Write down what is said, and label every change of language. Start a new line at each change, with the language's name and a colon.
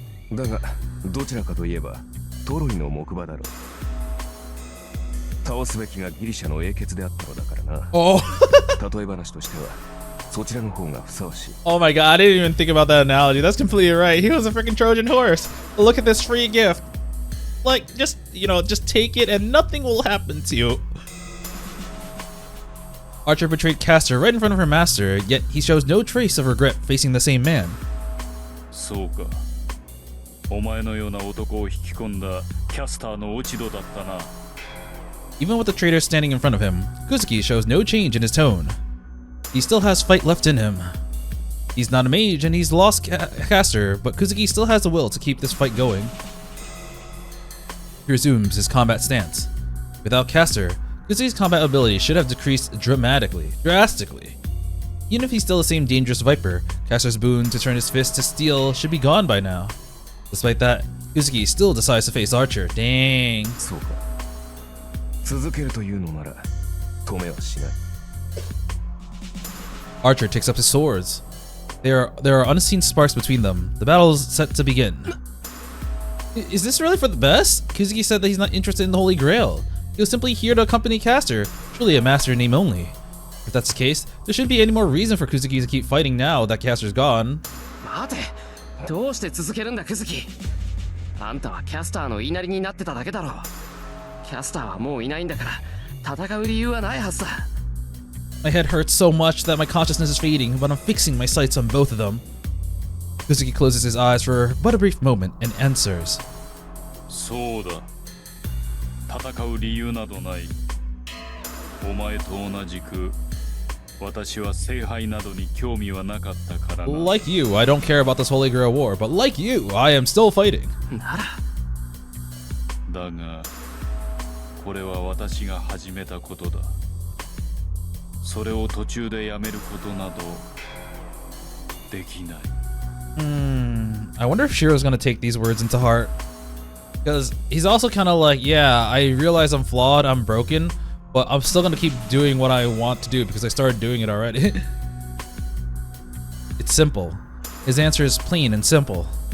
Japanese: だがどちらかといえばトロイの木馬だろう。倒すべきがギリシャの英傑であったのだからな。
English: Oh.
Japanese: 例え話としてはそちらの方がふさわしい。
English: Oh my god, I didn't even think about that analogy. That's completely right. He was a freaking Trojan horse. Look at this free gift. Like, just take it and nothing will happen to you. Archer betrayed Castor right in front of her master, yet he shows no trace of regret facing the same man.
Japanese: そうか。お前のような男を引き込んだキャスターの落ち度だったな。
English: Even with the traitor standing in front of him, Kuzuki shows no change in his tone. He still has fight left in him. He's not a mage and he's lost Castor, but Kuzuki still has the will to keep this fight going. He resumes his combat stance. Without Castor, Kuzuki's combat ability should have decreased drastically. Even if he's still the same dangerous viper, Castor's boon to turn his fist to steel should be gone by now. Despite that, Kuzuki still decides to face Archer. Dang.
Japanese: そうか。続けるというのなら止めはしない。
English: Archer takes up his swords. There are unseen sparks between them. The battle is set to begin. Is this really for the best? Kuzuki said that he's not interested in the Holy Grail. He was simply here to accompany Caster, truly a master in name only. If that's the case, there shouldn't be any more reason for Kuzuki to keep fighting now that Caster's gone.
Japanese: 待て、どうして続けるんだクズキ。あんたはキャスターの言いなりになってただけだろう。キャスターはもういないんだから戦う理由はないはずだ。
English: My head hurts so much that my consciousness is fading, but I'm fixing my sights on both of them. Kuzuki closes his eyes for but a brief moment and answers.
Japanese: そうだ。戦う理由などない。お前と同じく私は聖杯などに興味はなかったからな。
English: Like you, I don't care about this Holy Grail war, but like you, I am still fighting.
Japanese: なら。だが、これは私が始めたことだ。それを途中でやめることなどできない。
English: I wonder if Shiro's gonna take these words into heart. Because he's also kind of like, yeah, I realize I'm flawed, I'm broken, but I'm still gonna keep doing what I want to do because I started doing it already. It's simple. His answer is plain and simple.